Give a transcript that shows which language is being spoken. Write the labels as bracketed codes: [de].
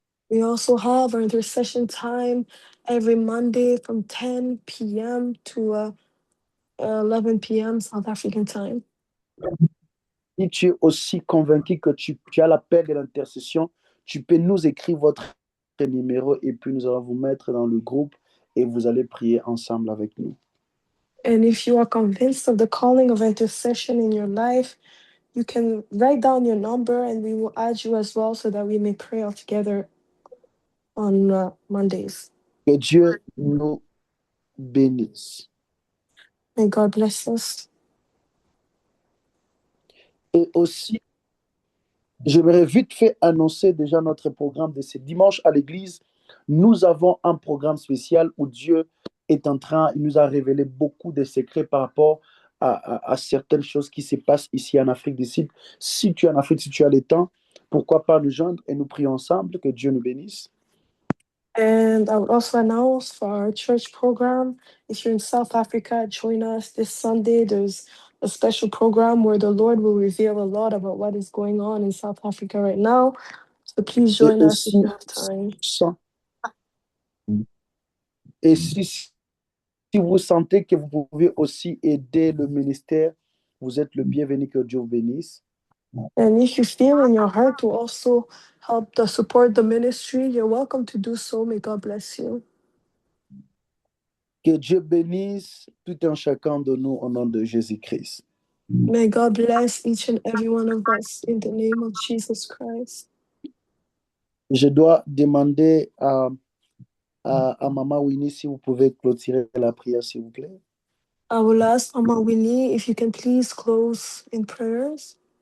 [en] We also have our intercession time every Monday from 10 p.m. to 11 p.m. South African time. [fr] Si tu es aussi convaincu que tu as l'appel de l'intercession, tu peux nous écrire votre numéro et puis nous allons vous mettre dans le groupe et vous allez prier ensemble avec nous. [en] And if you are convinced of the calling of intercession in your life, you can write down your number and we will add you as well so that we may pray all together on Mondays. [fr] Que Dieu nous bénisse. [en] May God bless us. [fr] Et aussi, j'aimerais vite fait annoncer déjà notre programme de ce dimanche à l'église. Nous avons un programme spécial où Dieu est en train, il nous a révélé beaucoup de secrets par rapport à certaines choses qui se passent ici en Afrique du Sud. Si tu es en Afrique, si tu as le temps, pourquoi pas nous joindre et nous prions ensemble, que Dieu nous bénisse. [en] And I would also announce for our church program, if you're in South Africa, join us this Sunday. There's a special program where the Lord will reveal a lot about what is going on in South Africa right now. So please join us if you have time. [fr] et si vous sentez que vous pouvez aussi aider le ministère, vous êtes le bienvenu, que Dieu vous bénisse. [en] And if you feel in your heart to also help to support the ministry, you're welcome to do so. May God bless you. [fr] Que Dieu bénisse tout un chacun de nous au nom de Jésus-Christ. [en] May God bless each and every one of us in the name of Jesus Christ. [fr] Je dois demander à Maman Winnie si vous pouvez clôturer la prière, s'il vous plaît. [en] I will ask Mama Winnie if you can please close in prayers.